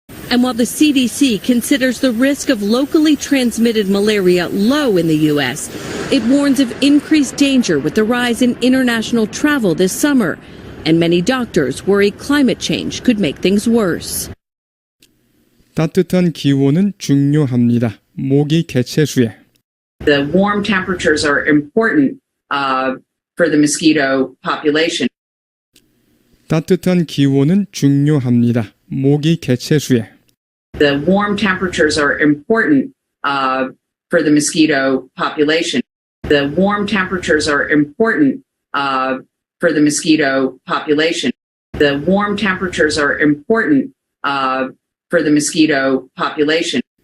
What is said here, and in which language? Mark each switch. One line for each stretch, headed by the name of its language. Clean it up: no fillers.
English: And while the CDC considers the risk of locally transmitted malaria low in the U.S., it warns of increased danger with the rise in international travel this summer, and many doctors worry climate change could make things worse.
Korean: 따뜻한 기온은 중요합니다. 모기 개체수에.
English: The warm temperatures are important for the mosquito population.
Korean: 따뜻한 기온은 중요합니다. 모기 개체수에.
English: The warm temperatures are important for the mosquito population. The warm temperatures are important for the mosquito population. The warm temperatures are important for the mosquito population